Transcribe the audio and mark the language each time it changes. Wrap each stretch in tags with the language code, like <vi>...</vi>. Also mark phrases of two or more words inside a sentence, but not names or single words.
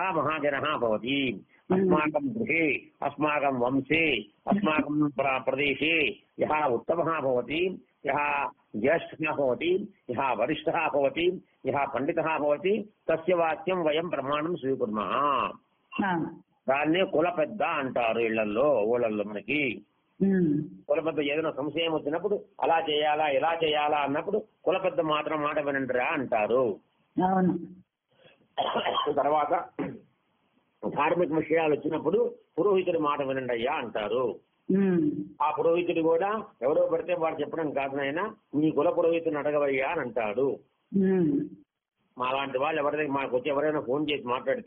<sa>महाजनः भवति अस्माकं गृहे अस्माकं वंशे अस्माकं प्रदेशे यः उत्तमः भवति यः ज्येष्ठः भवति यः वरिष्ठः भवति यः पण्डितः भवति तस्य वाक्यं वयं प्रमाणं स्वीकुर्मः</sa> <te>దాన్నే కులపెద్ద అంటారు ఊళ్ళల్లో మనకి కులపెద్ద ఏదైనా సంశయం వచ్చినప్పుడు అలా చేయాలా ఇలా చేయాలా అన్నప్పుడు కులపెద్ద మాత్రం మాట వినండిరా అంటారు తర్వాత ధార్మిక విషయాలు వచ్చినప్పుడు పురోహితుడి మాట వినండి అయ్యా అంటారు ఆ పురోహితుడు కూడా ఎవరో పడితే వాడు చెప్పడం కాదు నాయన మీ కుల పురోహితుని అడగవయ్యా అని అంటాడు మాలాంటి వాళ్ళు ఎవరైనా మాకు వచ్చి ఎవరైనా ఫోన్ చేసి మాట్లాడితే</te>